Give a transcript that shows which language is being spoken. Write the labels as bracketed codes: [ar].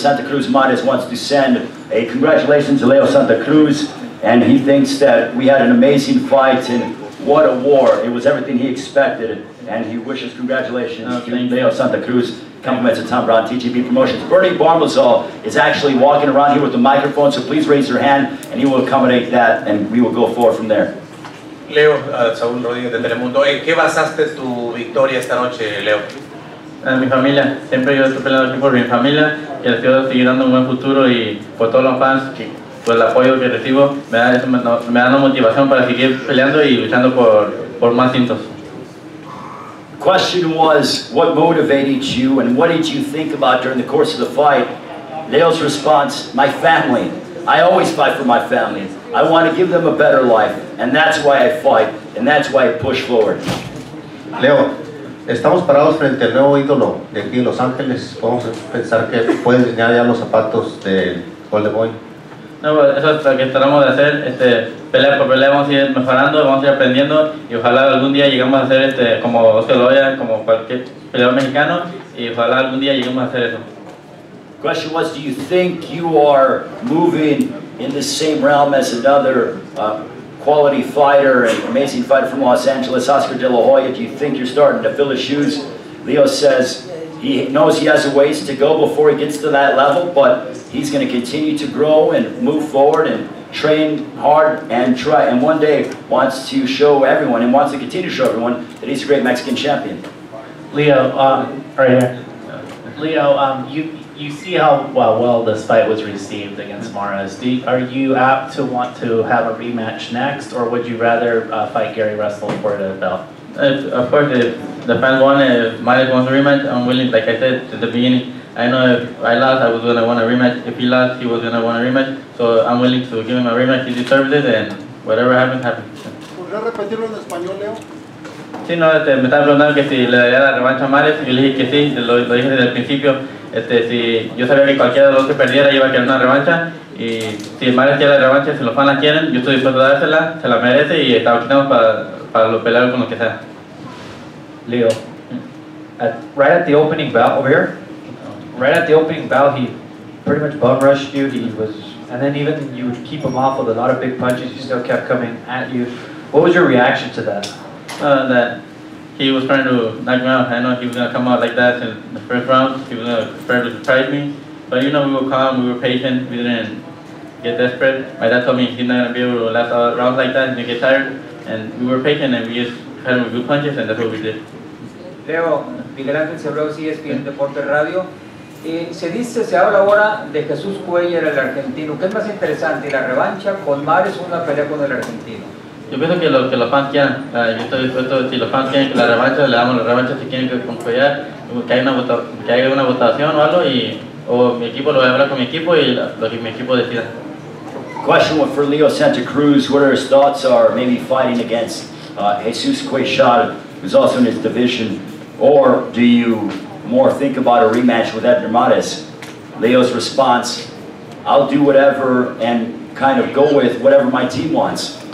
[en] Santa Cruz Mares wants to send a congratulations to Leo Santa Cruz, and he thinks that we had an amazing fight, and what a war. It was everything he expected, and he wishes congratulations to Leo Santa Cruz. Compliments to Tom Brown, TGB Promotions. Bernie Barbazal is actually walking around here with the microphone, so please raise your hand, and he will accommodate that, and we will go forward from there. [es] Leo, Saúl Rodríguez de Telemundo. ¿En qué basaste tu victoria esta noche, Leo? En mi familia, siempre yo estoy peleando aquí por mi familia, que les quiero seguir dando un buen futuro, y por todos los fans, por el apoyo que recibo, me da una motivación para seguir peleando y luchando por más cintos. [en] Question was, what motivated you and what did you think about during the course of the fight? Leo's response, my family. I always fight for my family. I want to give them a better life, and that's why I fight, and that's why I push forward. [es] Leo, estamos parados frente al nuevo ídolo de aquí en Los Ángeles. Podemos pensar que puedes enseñar ya los zapatos del Golden Boy. No, pues eso es lo que tratamos de hacer, pelea por pelea vamos a ir mejorando, vamos a ir aprendiendo, y ojalá algún día lleguemos a hacer como Oscar Loya, como cualquier peleador mexicano, y ojalá algún día lleguemos a hacer eso. [en] Question was, do you think you are moving in the same realm as another quality fighter and amazing fighter from Los Angeles, Oscar De La Hoya? Do you think you're starting to fill his shoes? Leo says he knows he has a ways to go before he gets to that level, but he's going to continue to grow and move forward and train hard and try, and one day wants to show everyone and wants to continue to show everyone that he's a great Mexican champion. Leo, right here. Leo, you see how well this fight was received against Mares. Are you apt to want to have a rematch next, or would you rather fight Gary Russell for the belt? Of course, if the fans want it, if Mares wants a rematch, I'm willing. Like I said at the beginning, I know if I lost, I was going to want a rematch. If he lost, he was going to want a rematch. So I'm willing to give him a rematch. He deserves it, and whatever happens, happens. [es] ¿Podrías repetirlo en español, Leo? Sí, no, me estaba preguntando que si le daría la revancha a Mares. Yo le dije que sí, lo dije desde el principio. Si yo sabía que cualquiera de los que perdiera iba a querer una revancha, y si Mares quiere la revancha, si los fans la quieren, yo estoy dispuesto a dársela, se la merece, y estamos quitando para los pelear con lo que sea. [en] Leo, right at the opening bout over here, right at the opening bout, he pretty much bum rushed you. And then even you would keep him off with a lot of big punches. He still kept coming at you. What was your reaction to that? That he was trying to knock me out. I know he was going to come out like that in the first round. He was going to try to surprise me. But you know, we were calm, we were patient, we didn't get desperate. My dad told me he's not going to be able to last all rounds like that, he's going to get tired. And we were patient, and we just had him with good punches, and that's what we did. [es] Leo, Miguel Ángel Cerrós, Espn Deportes Radio. Se habla ahora de Jesús Cuellar, el argentino. ¿Qué es más interesante, la revancha con Mares o una pelea con el argentino? Yo pienso que lo que los fans quieran. Yo estoy dispuesto, si los fans quieren que la revancha, le damos la revancha. Si quieren que con Cuellar, que haya una votación o algo, o mi equipo, lo voy a hablar con mi equipo y lo que mi equipo decida. [en] Question for Leo Santa Cruz, what are his thoughts are maybe fighting against Jesus Cuellar, who's also in his division, or do you more think about a rematch with Abner Mares? Leo's response, I'll do whatever and kind of go with whatever my team wants.